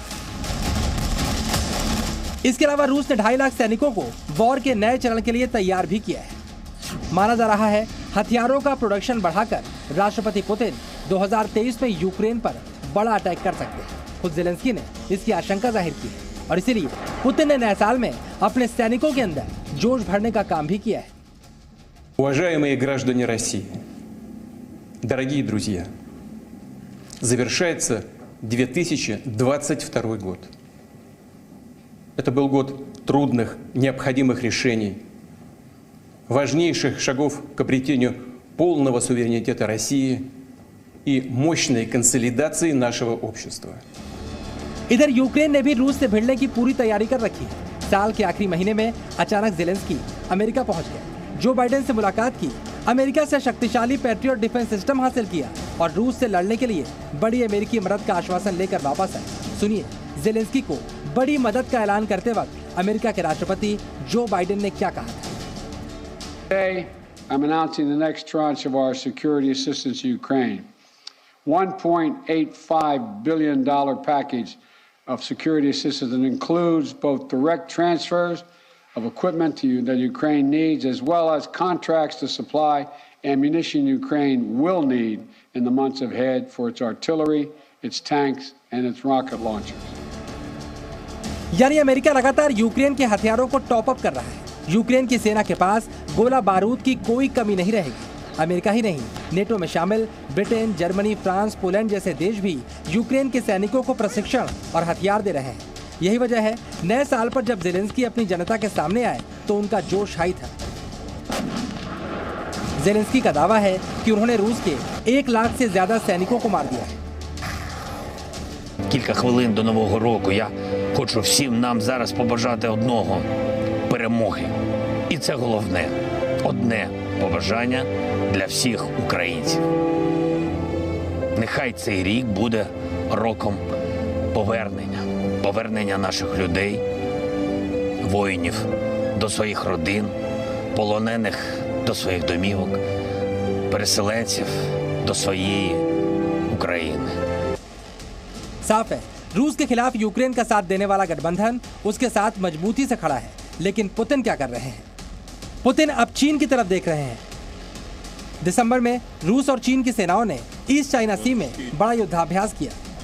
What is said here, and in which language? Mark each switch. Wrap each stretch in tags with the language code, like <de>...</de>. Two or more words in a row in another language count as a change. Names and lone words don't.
<hi>इसके अलावा रूस ने 2.5 लाख सैनिकों को वॉर के नए चरण के लिए तैयार भी किया है। माना जा रहा है हथियारों का प्रोडक्शन बढ़ाकर राष्ट्रपति पुतिन 2023 में यूक्रेन पर बड़ा अटैक कर सकते हैं। खुद ज़ेलेंस्की ने इसकी आशंका जाहिर की है और इसीलिए पुतिन ने नए साल में अपने सैनिकों के अंदर जोश भरने का काम भी किया है।</hi> <ru>Уважаемые граждане России, дорогие друзья, завершается 2022 год. Это был год трудных, необходимых решений, важнейших шагов к обретению полного суверенитета России и мощной консолидации нашего общества.</ru> <hi>इधर यूक्रेन ने भी रूस से भिड़ने की पूरी तैयारी कर रखी है। साल के आखिरी महीने में अचानक ज़ेलेंस्की अमेरिका पहुंच गए, जो बाइडेन से मुलाकात की, अमेरिका से शक्तिशाली</hi> <en>Patriot defense system</en> <hi>हासिल किया और रूस से लड़ने के लिए बड़ी अमेरिकी मदद का आश्वासन लेकर वापस आए। सुनिए ज़ेलेंस्की को बड़ी मदद का ऐलान करते वक्त अमेरिका के राष्ट्रपति जो बाइडेन ने क्या कहा था।</hi> <en>Today, I'm announcing the next tranche of our security assistance to Ukraine. $1.85 billion package of security assistance that includes both direct transfers of equipment that Ukraine needs, as well as contracts to supply ammunition Ukraine will need in the months ahead for its artillery, its tanks, and its rocket launchers.</en> <hi>यानी अमेरिका लगातार यूक्रेन के हथियारों को</hi> <en>top up</en> <hi>कर रहा है। यूक्रेन की सेना के पास गोला बारूद की कोई कमी नहीं रहेगी। अमेरिका ही नहीं, नेटो में शामिल ब्रिटेन, जर्मनी, फ्रांस, पोलैंड जैसे देश भी यूक्रेन के सैनिकों को प्रशिक्षण और हथियार दे रहे हैं। यही वजह है नए साल पर जब ज़ेलेंस्की अपनी जनता के सामने आए तो उनका जोश हाई था। ज़ेलेंस्की का दावा है कि उन्होंने रूस के 1 लाख से ज्यादा सैनिकों को मार दिया है।</hi> <uk>Кілька хвилин до Нового року я хочу всім нам зараз побажати одного – перемоги. І це головне – одне побажання для всіх українців. Нехай цей рік буде роком повернення наших людей, воїнів до своїх родин, полонених до своїх домівок, переселенців до своєї України.</uk> <hi>साफ है, रूस के खिलाफ यूक्रेन का साथ देने वाला गठबंधन उसके साथ मजबूती से खड़ा है। लेकिन पुतिन क्या कर रहे हैं? पुतिन अब चीन की तरफ देख रहे हैं। दिसंबर में रूस और चीन की सेनाओं ने ईस्ट चाइना सी में बड़ा युद्धाभ्यास किया।</hi>